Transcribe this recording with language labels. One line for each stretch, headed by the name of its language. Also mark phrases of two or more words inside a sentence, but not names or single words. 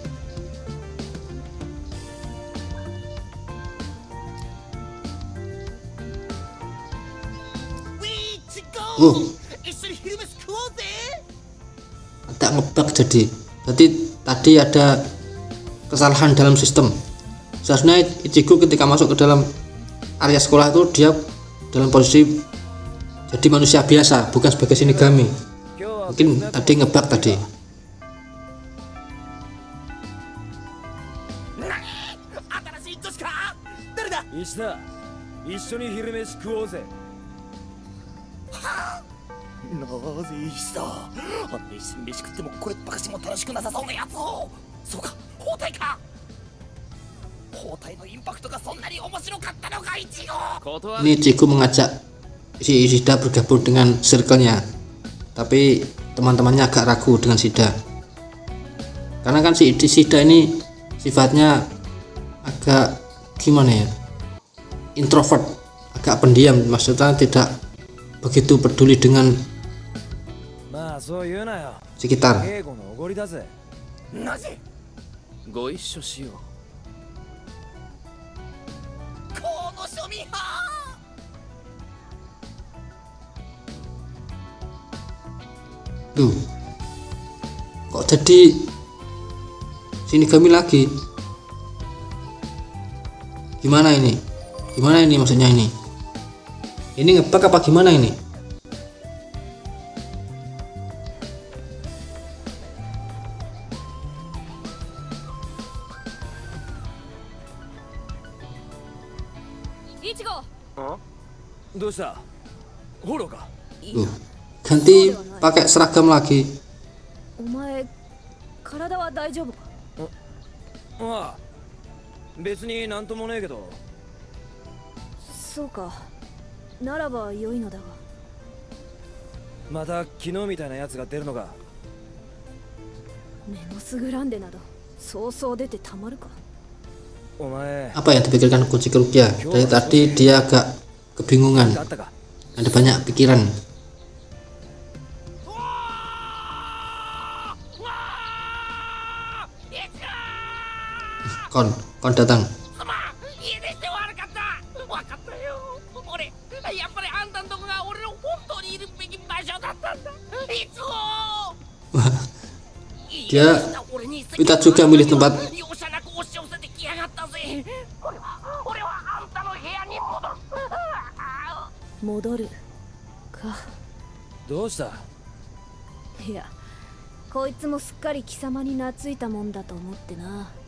Indonesian: Agak ngebug jadi tadi ada kesalahan dalam sistem. Seharusnya Ichigo ketika masuk ke dalam area sekolah itu dia dalam posisi jadi manusia biasa, bukan sebagai Shinigami. Mungkin tadi ngebug tadi.
Japanese: 石田、一緒に昼飯食おうぜ。なぜ石田、あんな一緒に飯食ってもこれっぱかしも楽しくなさそうなやつを。そうか、包帯か。包帯のインパクトがそんなに面白かったのか、イチゴ。
Indonesian: Ini Ichigo mengajak si Ishida bergabung dengan circle-nya, tapi teman-temannya agak ragu dengan Shida, karena kan si Ishida ini sifatnya agak gimana ya, introvert, agak pendiam, maksudnya tidak begitu peduli dengan
Japanese: まあそう言うなよ。
Indonesian: sekitar.
Japanese: 稽古のおごりだぜ。なぜご一緒しよう。この庶民派。
Indonesian: Tuh, kok jadi Shinigami lagi? Gimana ini? Gimana ini maksudnya ini? Ini ngebug apa gimana ini? Ichigo,
Japanese: どうしたフォローか。
Indonesian: Tuh, ganti pakai seragam lagi.
Japanese: お前体は大丈夫か？ああ、別になんともねえけど。そうか。ならば良いのだが。また昨日みたいなやつが出るのか。メノスグランデなどそうそう出てたまるか。お前、
Indonesian: Apa yang dipikirkan Koji Rukia? Dari tadi dia agak kebingungan,
Japanese: あったか。
Indonesian: ada banyak pikiran. Kon datang.
Japanese: すまん、家出して悪かった。わかったよ。俺、やっぱりあんたんとこが俺の本当にいるべき場所だったんだ。いつも。
Indonesian: Dia minta juga milih tempat.
Japanese: 容赦なく押し寄せてきやがったぜ。俺はあんたの部屋に戻る。戻るか。どうした。いや、こいつもすっかり貴様に懐いたもんだと思ってな。